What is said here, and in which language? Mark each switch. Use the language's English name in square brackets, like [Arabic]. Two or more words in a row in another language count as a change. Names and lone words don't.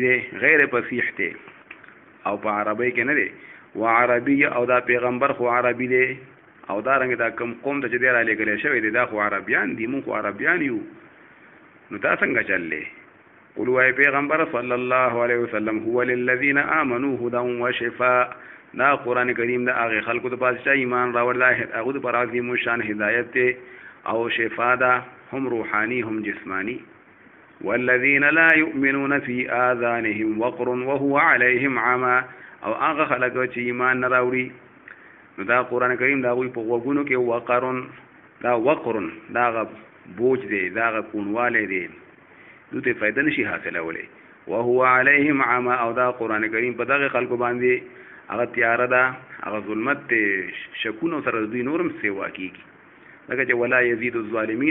[Pashto] دی غیر فصیح دی او په عربۍ کې نه دی و عربي او دا پیغمبر خو عربي دی او دا رنګ دا کوم قوم ته چې دی را لېږلی شوی دی دا خو عربیان دي مونږ خو عربیان یو نو دا څنګه چللی قل وای پیغمبر [Arabic] صلی الله علیه وسلم هو للذین آمنوا هدى وشفاء [Pashto] دا قرآن کریم دا هغې خلکو د پاسه چې ایمان راوړ دا هغو دپاره عظیم الشان هدایت دی او شفا ده هم روحاني هم جسماني [Arabic] والذین لا یؤمنون فی آذانهم وقر وهو علیهم عما [Pashto] او هغه خلک چې ایمان نه راوړي نو دا قرآن کریم دا هغوی په غوږونو کې وقرن دا هغه بوج دی دا هغه کونوالی دی دوی ته فایده نشي حاصلولی [Arabic] وهو علیهم عما [Pashto] او دا قرآن کریم په دغه خلکو باندې هغه تیاره ده هغه ظلمت دی شکونو سره دوی نورم سیوا کېږي لکه چې [Arabic] ولا یزید الظالمین